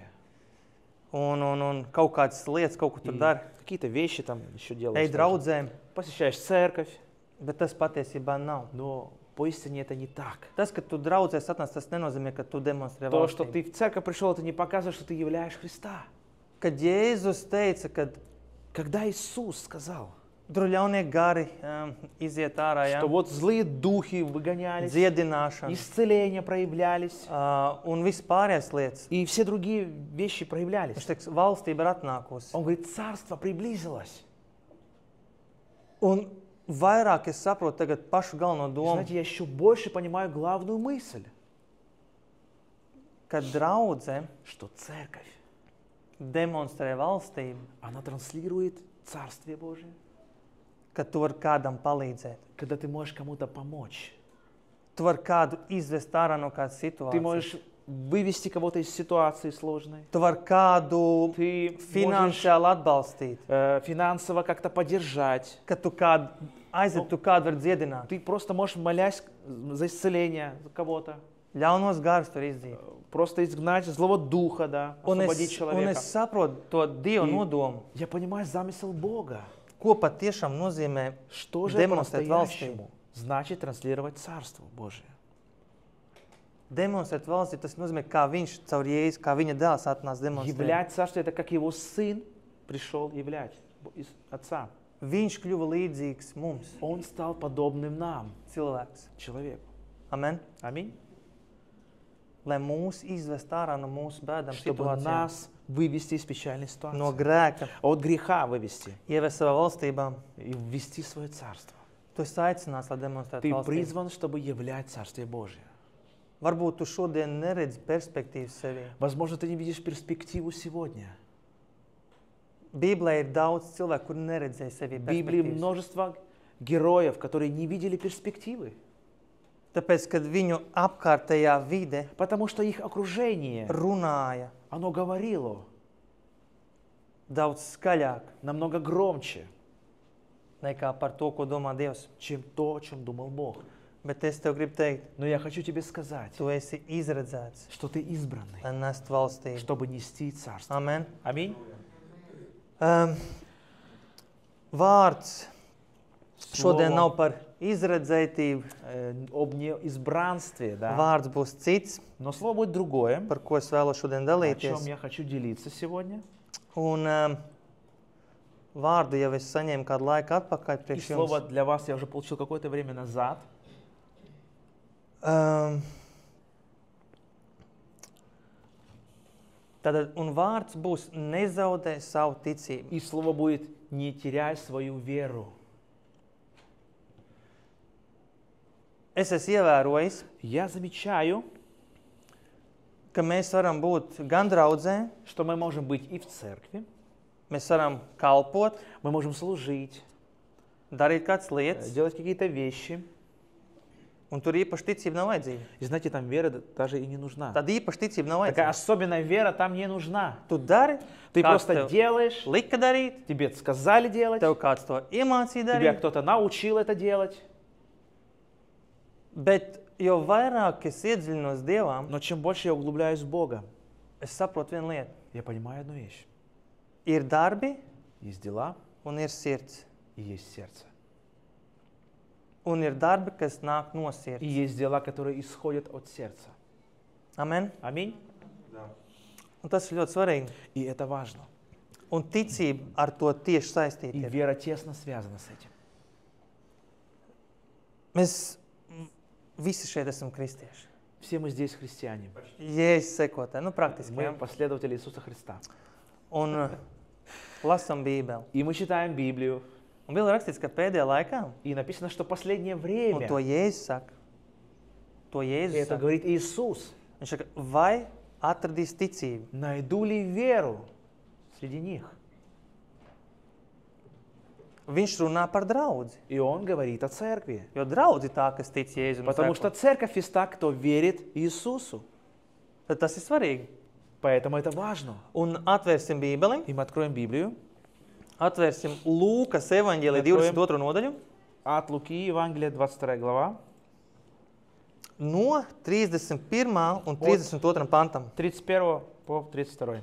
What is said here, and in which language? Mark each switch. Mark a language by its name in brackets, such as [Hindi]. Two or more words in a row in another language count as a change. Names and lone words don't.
[Latvian] Un kaut kādas lietas, kaut ko tur [Russian] И [Latvian] dari. [Russian] какие-то вещи там еще [Latvian] Ej [Russian] делаешь. тоже. [Latvian] draudzēm, [Russian] Посещаешь церковь, [Latvian] bet tas patiesībā nav. [Russian] но поистине это не так. [Latvian] Tas, ka tu draudzēs atnāc, tas nenozīmē, ka tu demonstrē [Russian] То, что [Latvian] valstību. [Russian] ты в церковь пришел, это не показывает, что ты являешь Христа. [Latvian] Kad Jēzus teica, ka [Russian] Когда Иисус сказал, [Latvian] tur ļaunie gari iziet ārā, ja? [Russian] что вот злые духи выгонялись, [Latvian] Dziedināšana [Russian] исцеления проявлялись, [Latvian] un viss pārējās lietas. [Russian] и все другие вещи [Latvian] Viņš [Russian] проявлялись. [Latvian] teiks, valstība ir atnākusi. [Russian] Он говорит, царство приблизилось. [Latvian] Un vairāk es saprotu tagad pašu galveno [Russian] И [Latvian] domu, [Russian] знаете, я еще больше понимаю главную мысль, [Latvian] ka draudze [Russian] что церковь, [Latvian] demonstrē valstību, [Russian] она транслирует Царствие Божие, [Latvian] ka tu vari kādam palīdzēt. [Russian] когда ты можешь кому-то помочь. [Latvian] Tu vari kādu izvest ārā no kādas [Russian] Ты [Latvian] situācijas. [Russian] можешь вывести кого-то из ситуации сложной. [Latvian] Tu vari kādu [Russian] Ты можешь [Latvian] finansiāli atbalstīt, [Russian] финансово как-то поддержать. [Latvian] ka tu kādu aiziet, tu kādu vari dziedināt. [Russian] Ты просто можешь, молясь за исцеление за кого-то, [Latvian] Ļaunos garus tur izdzīt. [Russian] просто изгнать злого духа, да, [Latvian] Un [Russian] освободить [Latvian] es [Russian] человека. [Latvian] saprotu to Dieva [Russian] И [Latvian] nodomu, [Russian] я понимаю замысел Бога. [Latvian] ko patiešām nozīmē [Russian] Что же [Latvian] demonstrēt valstību. [Russian] по-настоящему значит транслировать Царство Божие? [Latvian] Demonstrēt valstību, tas nozīmē, kā viņš caur Jēzu, kā viņa dēls atnāca demonstrēt. [Russian] Являть Царство — это как его Сын пришел являть из Отца. [Latvian] Viņš kļuva līdzīgs mums, [Russian] Он стал подобным нам, [Latvian] cilvēks. [Russian] человеку. [Latvian] Amen. [Russian] Аминь. [Latvian] Lai mūs izvest ārā no mūsu bēdām [Russian] Чтобы [Latvian] situācijām, [Russian] нас вывести из печальной [Latvian] no [Russian] ситуации. [Latvian] grēka, [Russian] От греха вывести [Latvian] ievest savā valstībā. [Russian] и ввести в свое Царство. [Latvian] Tu esi aicināts, lai demonstrētu [Russian] Ты [Latvian] valstību. [Russian] призван, чтобы являть Царствие Божие. [Latvian] Varbūt tu šodien neredzi perspektīvas sevī. [Russian] Возможно, ты не видишь перспективу сегодня. [Latvian] Bībelē ir daudz cilvēku, kuri neredzēja sevī [Russian] В Библии [Latvian] perspektīvas. [Russian] множество героев, которые не видели перспективы, [Latvian] Tāpēc, kad viņu apkārtējā vide [Russian] потому что их окружение, [Latvian] runāja [Russian] оно говорило [Latvian] daudz skaļāk [Russian] намного громче, [Latvian] nekā par to, ko domā Dievs. [Russian] чем то, о чем думал Бог. [Latvian] Bet es tev gribu teikt, [Russian] Но я хочу тебе сказать, [Latvian] tu esi izredzēts, [Russian] что ты избранный, [Latvian] lai nestu valstību. [Russian] чтобы нести Царство. [Latvian] Amen. [Russian] Аминь. [Latvian] Vārds šodien [Russian] Слово, [Latvian] nav par izredzētību. [Russian] об неизбранстве, да? [Latvian] Vārds būs cits, [Russian] Но слово будет другое, [Latvian] par ko es vēlos šodien [Russian] о чем [Latvian] dalīties. [Russian] я хочу делиться сегодня. [Latvian] Un vārdu jau es saņēmu kādu laiku atpakaļ [Russian] И [Latvian] priekš [Russian] слово [Latvian] jums. [Russian] для вас я уже получил какое-то время назад. [Latvian] Tātad, un vārds būs nezaudē savu ticību. [Russian] И слово будет «не теряй свою веру». [Latvian] Es esmu ievērojis, [Russian] Я замечаю, [Latvian] ka mēs varam būt gan draudzē, [Russian] что мы можем быть и в церкви, [Latvian] mēs varam kalpot, [Russian] мы можем служить, [Latvian] darīt kādas lietas, [Russian] делать какие-то вещи. [Latvian] un tur īpaši ticība nav vajadzīga. [Russian] И знаете, там вера даже и не нужна. [Latvian] Tad īpaši ticība nav [Russian] Такая [Latvian] vajadzīga. [Russian] особенная вера там не нужна. [Latvian] Tu dari, [Russian] Ты [Latvian] kāds [Russian] просто [Latvian] tev [Russian] делаешь, [Latvian] lika darīt, [Russian] тебе сказали делать, [Latvian] tev kāds to iemācīja [Russian] тебя [Latvian] darīt, [Russian] кто-то научил это делать. [Latvian] bet jo vairāk es iedziļinos Dievā, [Russian] Но чем больше я углубляюсь в Бога, [Latvian] es saprotu vienu lietu. [Russian] я понимаю одну вещь. [Latvian] Ir darbi [Russian] Есть дела [Latvian] un ir sirds. [Russian] и есть сердце. [Latvian] Un ir darbi, kas nāk no [Russian] И [Latvian] sirds. [Russian] есть дела, которые исходят от сердца. [Latvian] Amen. [Russian] Аминь. [Latvian] Un tas ir ļoti svarīgi. [Russian] И это важно. [Latvian] Un ticība ar to tieši saistīta [Russian] И [Latvian] ir. [Russian] вера тесно связана с этим. [Latvian] Mēs visi šeit esam kristieši. [Russian] Все мы здесь христиане. [Latvian] Jēzus sekotāji, nu praktiski. [Russian] Мы [Latvian] Ja? [Russian] последователи Иисуса Христа. [Latvian] Un lasam Bībeli. [Russian] И мы читаем Библию. [Latvian] Un bija rakstīts, ka pēdējā laikā, [Russian] И написано, что последнее [Latvian] un [Russian] время, [Latvian] to Jēzus saka, to [Russian] и [Latvian] Jēzus [Russian] это [Latvian] saka, [Russian] говорит Иисус, [Latvian] viņš saka, vai atradīs ticību? [Russian] найду ли веру среди них? [Latvian] Viņš runā par draudzi, [Russian] И Он говорит о церкви. [Latvian] jo draudzi tā, kas tic Jēzum. [Russian] Потому что церковь есть та, кто верит Иисусу. [Latvian] Tad tas ir svarīgi. [Russian] Поэтому это важно. [Latvian] Un atvērsim Bībeli, [Russian] И мы откроем Библию [Latvian] atvērsim Lūkas evaņģēlija Atklājam. 22. nodaļu, [Russian] от Луки, Евангелие, 22 глава, [Latvian] no 31. un 32. pantam. [Russian] 31 по 32.